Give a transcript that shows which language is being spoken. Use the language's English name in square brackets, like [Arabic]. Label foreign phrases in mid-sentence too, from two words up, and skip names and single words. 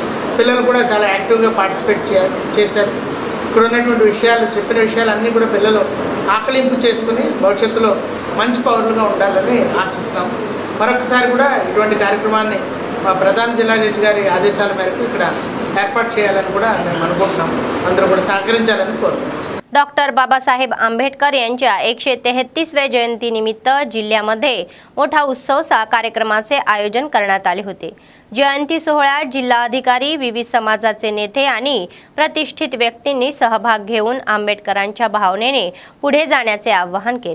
[Telugu] పిల్లలు కూడా చాలా [English] active participate [Telugu] చేశారు। ఇక్కడ ఉన్నటువంటి విషయాలు, చెప్పిన విషయాలన్నీ కూడా పిల్లలు ఆకలింపు చేసుకుని భవిష్యత్తులో మంచి పౌరులుగా ఉండాలని ఆశిస్తాం। మరొకసారి కూడా ఇటువంటి కార్యక్రమాన్ని మా ప్రధాన జిల్లా జడ్జి గారి ఆదేశాల మేరకు ఇక్కడ ఏర్పాటు చేయాలని కూడా మేము అనుకుంటున్నాం। అందరూ కూడా సహకరించాలని కోరుతున్నాం। [Marathi] डॉक्टर बाबासाहेब आंबेडकर यांच्या 133व्या जयंतीनिमित्त जिल्ह्यामध्ये मोठा उत्सव कार्यक्रमाचे आयोजन करण्यात आले होते। जयंती सोहळ्यात जिल्हाधिकारी, विविध समाजाचे नेते आणि प्रतिष्ठित व्यक्तींनी सहभाग घेऊन आंबेडकरांच्या भावनेने पुढे जाण्याचे आवाहन केले।